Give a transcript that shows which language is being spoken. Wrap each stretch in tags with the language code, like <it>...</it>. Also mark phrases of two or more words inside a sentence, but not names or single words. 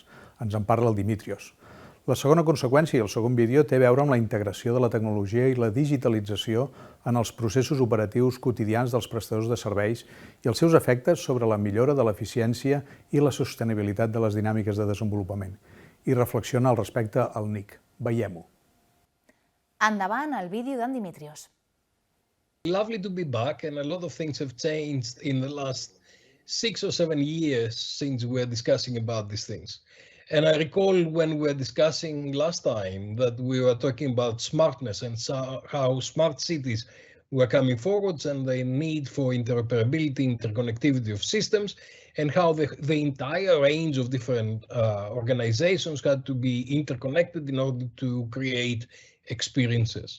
<ca>Ens en parla el Dimitrios. La segona conseqüència i el segon vídeo té a veure amb la integració de la tecnologia i la digitalització en els processos operatius quotidians dels prestadors de serveis i els seus efectes sobre la millora de l'eficiència i la sostenibilitat de les dinàmiques de desenvolupament. I reflexiona al respecte el Nick. Veiem-ho. Endavant el vídeo d'en Dimitrios.</ca> <en>Lovely to be back, and a lot of things have changed in the last 6 or 7 years since we're discussing about these things. And I recall when we were discussing last time that we were talking about smartness and how smart cities were coming forwards and the need for interoperability, interconnectivity of systems, and how the entire range of different organizations had to be interconnected in order to create experiences.</en>